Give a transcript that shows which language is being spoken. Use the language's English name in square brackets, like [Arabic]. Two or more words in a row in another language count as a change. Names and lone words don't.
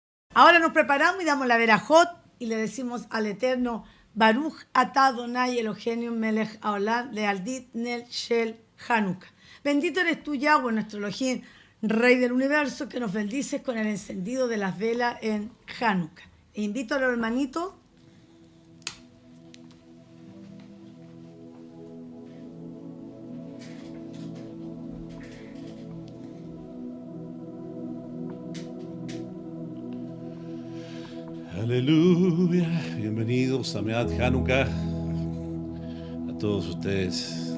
[Spanish] Ahora nos preparamos y damos la verajot y le decimos al Eterno, [Hebrew] ברוך אתה אדוני אלוהינו מלך העולם להדליק נר של חנוכה. [Spanish] Bendito eres tú, Yahweh, nuestro Elohim, Rey del universo, que nos bendices con el encendido de las velas en Hanukkah. E invito a los hermanitos. Aleluya, bienvenidos a Meat Hanukkah, a todos ustedes.